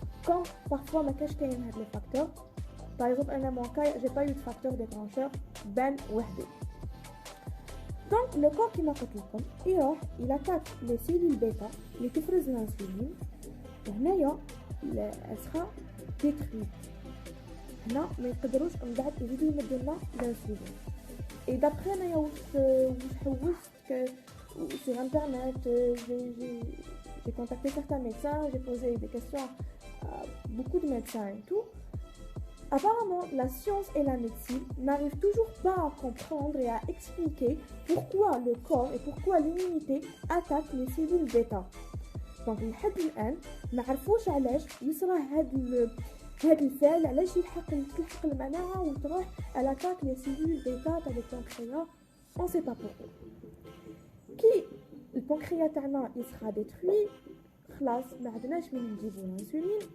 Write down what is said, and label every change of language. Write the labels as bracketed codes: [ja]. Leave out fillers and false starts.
[ar] Comme parfois ما كاش كاين هاد لي فاكتور. [fr] par exemple انا mon cas j'ai pas eu de facteur déclencheur بان وحده. [ar] donc le corps كيما قلت لكم يروح il attaque les cellules bêta اللي تفرز الانسولين، وهنايا الاسخا détruite. هنا ما يقدروش من بعد يزيدوا يمدوا لنا الانسولين. [fr] et d'après انايا واش حوست sur internet, j'ai contacté certains médecins, j'ai posé des questions à beaucoup de médecins et tout. Apparemment, la science et la médecine n'arrivent toujours pas à comprendre et à expliquer pourquoi le corps et pourquoi l'immunité attaquent les cellules bêta. [ar] Donc, لحد الآن ما عرفوش علاش يصرى هاد الفعل، علاش تلحق المناعة وتروح à l'attaque les cellules bêta تاع البنكرياس. [fr] On sait pas pourquoi. [ar] كي البنكرياس تاعنا يسرا ديتروي، خلاص ما عندناش من نجيبو الانسولين.